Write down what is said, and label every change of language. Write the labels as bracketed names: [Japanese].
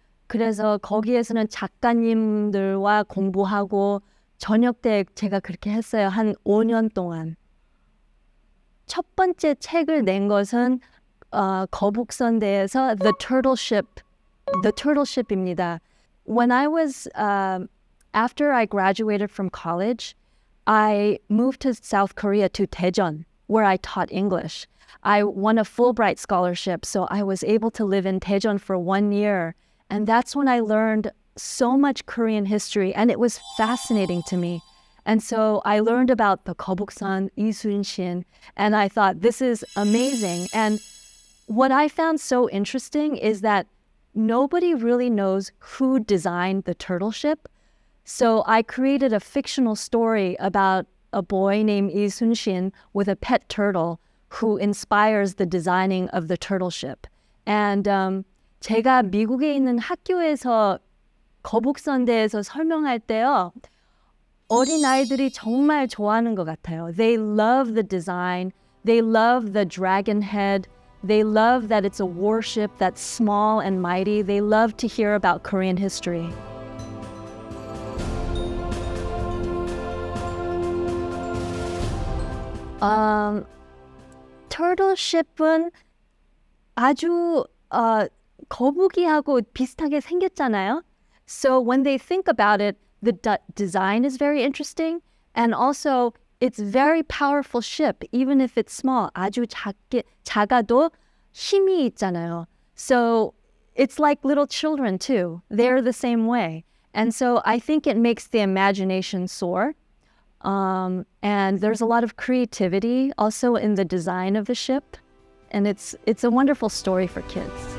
[Korean] 그래서 거기에서는 작가님들과 공부하고 저녁 때 제가 그렇게 했어요. 한 5년 동안. 첫 번째 책을 낸 것은 거북선대에서 The Turtle Ship입니다. [English] When I was after I graduated from college, I moved to South Korea to Daejeon, where I taught English. I won a Fulbright scholarship, so I was able to live in Daejeon for 1 year. And that's when I learned so much Korean history, and it was fascinating to me. And so I learned about the Gobuksan, Isunshin, and I thought, this is amazing. And what I found so interesting is that nobody really knows who designed the turtle ship. So I created a fictional story about a boy named Lee Sun-shin with a pet turtle who inspires the designing of the turtle ship. [Korean] And 제가 미국에 있는 학교에서 거북선대에서 설명할 때요. 어린아이들이 정말 좋아하는 것 같아요. [English] They love the design. They love the dragon head. They love that it's a warship that's small and mighty. They love to hear about Korean history. [Korean] Turtle ship은 아주 거북이하고 비슷하게 생겼잖아요. [English] So when they think about it, the design is very interesting, and also it's very powerful ship, even if it's small. [Korean] 아주 작아도 힘이 있잖아요. [English] So it's like little children too. They're the same way. And so I think it makes the imagination soar. And there's a lot of creativity also in the design of the ship. And it's a wonderful story for kids.